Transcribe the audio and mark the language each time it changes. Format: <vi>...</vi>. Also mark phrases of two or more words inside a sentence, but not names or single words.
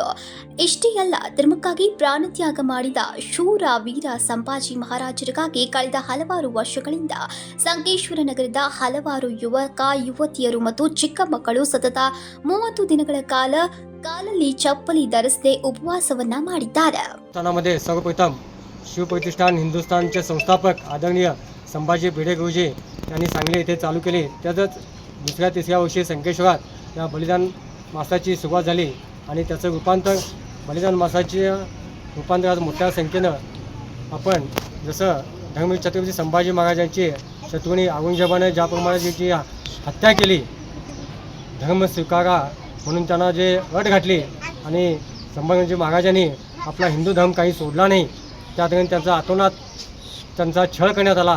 <kn>ಇಷ್ಟೇ ಅಲ್ಲ, ಧರ್ಮಕ್ಕಾಗಿ ಪ್ರಾಣತ್ಯಾಗ ಮಾಡಿದ ಶೂರ ವೀರ ಸಂಭಾಜಿ ಮಹಾರಾಜರಿಗಾಗಿ ಕಳೆದ ಹಲವಾರು ವರ್ಷಗಳಿಂದ ಸಂಕೇಶ್ವರ ನಗರದ ಹಲವಾರು ಯುವಕ ಯುವತಿಯರು ಮತ್ತು ಚಿಕ್ಕ ಮಕ್ಕಳು ಸತತ 30 ದಿನಗಳ ಕಾಲ ಕಾಲಲ್ಲಿ ಚಪ್ಪಲಿ ಧರಿಸದೆ उपवासವನ್ನ ಮಾಡಿದ್ದಾರೆ.</kn> <mr>स्थानामध्ये सर्वप्रथम शिवप्रतिष्ठान हिंदुस्थानचे संस्थापक आदरणीय संभाजी भिडे गुरुजी यांनी सांगली येथे चालू केली. त्यातच दुसऱ्या तिसऱ्या वर्षी संकेश्वरात या बलिदान मासाची सुरुवात झाली आणि त्याचं रूपांतर बलिदान मासाचे रूपांतर आज मोठ्या संख्येनं आपण जसं धर्मवीर छत्रपती संभाजी महाराजांची शत्रुनी औरंगजेबाने ज्याप्रमाणे त्यांची हत्या केली, धर्म स्वीकारा म्हणून त्यांना जे अट घातली आणि संभाजी महाराजांनी आपला हिंदू धर्म काही सोडला नाही, त्या दरम्यान त्यांचा आतोनात त्यांचा छळ करण्यात आला.</mr>